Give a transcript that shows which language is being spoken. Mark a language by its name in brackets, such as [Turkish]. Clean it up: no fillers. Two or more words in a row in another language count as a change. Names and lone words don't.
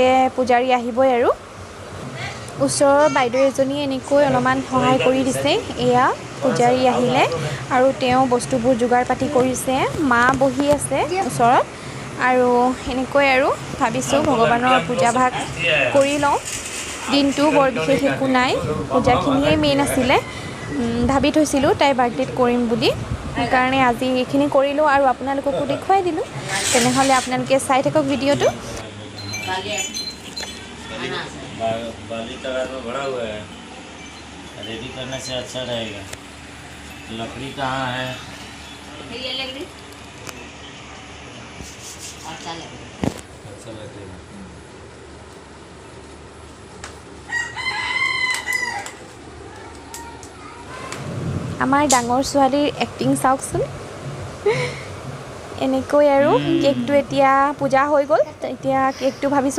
[Assamese] পূজাৰী আহিবই আৰু ওচৰৰ বাইদেউ এজনীয়ে এনেকৈ অলপমান সহায় কৰি দিছে এয়া পূজাৰী আহিলে আৰু তেওঁ বস্তুবোৰ যোগাৰ পাতি কৰিছে মা বহি আছে ওচৰত আৰু এনেকৈ আৰু ভাবিছোঁ ভগৱানৰ পূজা ভাগ কৰি লওঁ দিনটো বৰ বিশেষ একো নাই পূজাখিনিয়ে মেইন আছিলে ভাবি থৈছিলোঁ তাইৰ বাৰ্থডেত কৰিম বুলি সেইকাৰণে আজি এইখিনি কৰিলোঁ আৰু আপোনালোককো দেখুৱাই দিলোঁ তেনেহ'লে আপোনালোকে চাই থাকক ভিডিঅ'টো [Hindi] बाली कलर में भरा हुआ है रेडी करने से अच्छा रहेगा लकड़ी कहाँ है ये लकड़ी अच्छा लगेगा [Assamese] আমাৰ ডাঙৰ ছোৱালীৰ এক্টিং চাওকচোন এনেকৈ আৰু কেকটো এতিয়া পূজা হৈ গ'ল এতিয়া কেকটো ভাবিছোঁ